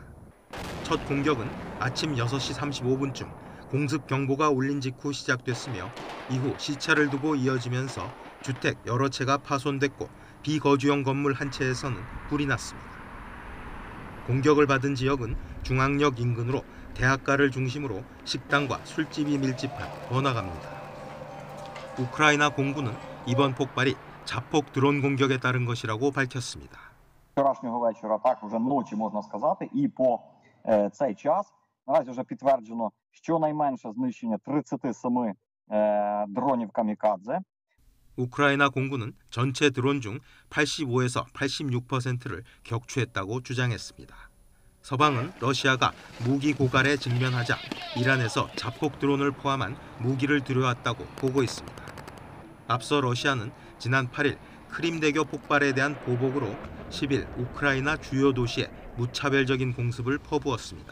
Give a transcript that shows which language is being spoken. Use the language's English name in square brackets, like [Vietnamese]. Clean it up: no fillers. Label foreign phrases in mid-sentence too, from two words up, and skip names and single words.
[Korean] 첫 공격은 아침 6시 35분쯤 공습 경보가 울린 직후 시작됐으며 이후 시차를 두고 이어지면서 주택 여러 채가 파손됐고 비거주용 건물 한 채에서는 불이 났습니다. 공격을 받은 지역은 중앙역 인근으로 대학가를 중심으로 식당과 술집이 밀집한 번화가입니다. 우크라이나 공군은 이번 폭발이 자폭 드론 공격에 따른 것이라고 밝혔습니다. [Ukrainian] Вчорашнього вечора, так вже ночі можна сказати, і по цей час наразі вже підтверджено щонайменше знищення 37 дронів камікадзе. [Korean] 우크라이나 공군은 전체 드론 중 85에서 86%를 격추했다고 주장했습니다. 서방은 러시아가 무기 고갈에 직면하자 이란에서 자폭 드론을 포함한 무기를 들여왔다고 보고 있습니다. 앞서 러시아는 지난 8일 크림대교 폭발에 대한 보복으로 10일 우크라이나 주요 도시에 무차별적인 공습을 퍼부었습니다.